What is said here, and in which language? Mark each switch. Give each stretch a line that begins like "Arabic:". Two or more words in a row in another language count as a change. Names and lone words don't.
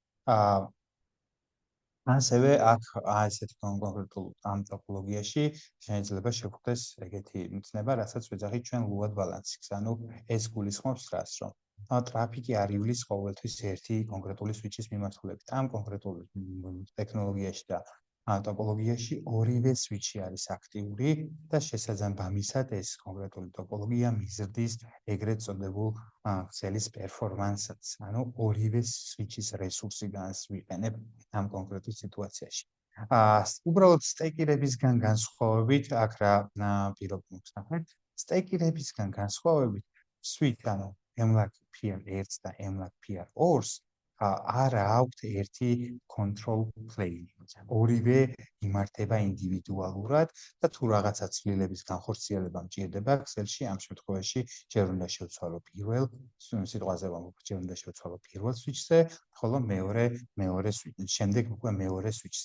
Georgian: ასევე აქ ესეთი კონკრეტულ ამ ტოპოლოგიაში შეიძლება შეგვხვდეს ეგეთი მცნება, რასაც ვეძახით ჩვენ
English: load balancing-
Georgian: ს, ანუ ეს გულისხმობს რას, რომ ტრაფიკი არ ივლის ყოველთვის ერთი კონკრეტული switch-ის მიმართულებით. ამ კონკრეტულ ტექნოლოგიაში და ტოპოლოგიაში ორივე switch-ი არის აქტიური და შესაძლებლად ეს კონკრეტული ტოპოლოგია მიზრდის ეგრეთ წოდებულ ქსელის პერფორმანსს, ანუ ორივე switch-ის რესურსიდან ვიყენებ ამ კონკრეტულ სიტუაციაში. უბრალოდ სტეკირებისგან განსხვავებით, აქ რა პირობი მოგსახეთ, სტეკირებისგან განსხვავებით, switch, ანუ MLAG PR1 და MLAG PR2-ს არ აქვთ ერთი
English: control plane.
Georgian: ორივე იმართება ინდივიდუალურად და თუ რაღაცა ცვლილების განხორციელება მჭირდება ქსელში, ამ შემთხვევაში ჯერ უნდა შევცვალო პირველ სიტყვაზე ვამბობ, ჯერ უნდა შევცვალო პირველ switch-ზე, ხოლო მეორე switch-ზე, შემდეგ უკვე მეორე switch-ზე.